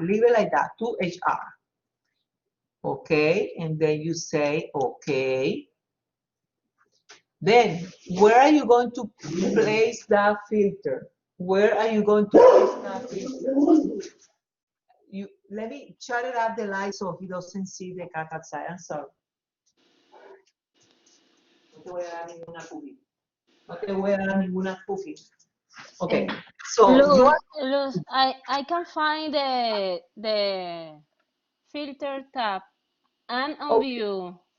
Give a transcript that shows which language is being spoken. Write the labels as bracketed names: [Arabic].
[English] Leave it like that, 2HR. Okay, and then you say okay. Then where are you going to place that filter? Where are you going to place that filter? Let me shut it up the light so he doesn't see the cat outside. I'm sorry. [Spanish] No te voy a dar ninguna cookie. No te voy a dar ninguna cookie. [English] Okay. So you are Luz, I can find the filter tab and on view.